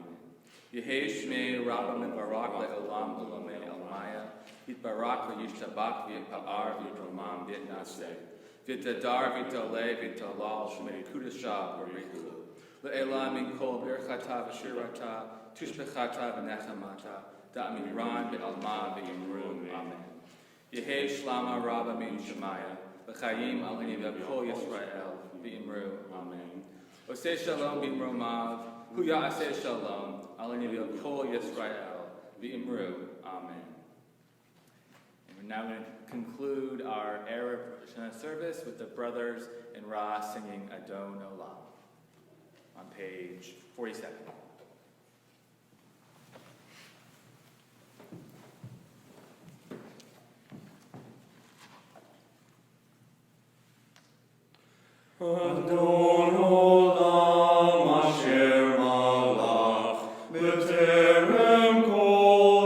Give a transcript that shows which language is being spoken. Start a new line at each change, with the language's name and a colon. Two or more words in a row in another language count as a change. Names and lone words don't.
Aramaic: יהא שמיה רבא מברך לעלם ולעלמי עלמיא יתברך וישתבח ויתפאר ויתרומם ויתנשא ויתהדר ויתעלה ויתהלל שמיה דקודשא בריך הוא לעלא מן כל ברכתא ושירתא תשבחתא ונחמתא דאמירן בעלמא ואמרו אמן. יהא שלמא רבא מן שמיא וחיים עלינו וכל ישראל ואמרו אמן.
Hebrew: עושה שלום במרומיו הוא יעשה שלום עלינו וכל ישראל ואמרו אמן.
English: And we're now going to conclude our Erev Rosh Hashanah service with the brothers and Ra singing Adon Olam on page 47.
Hebrew: אדון עולם אשר מלך בטרם כל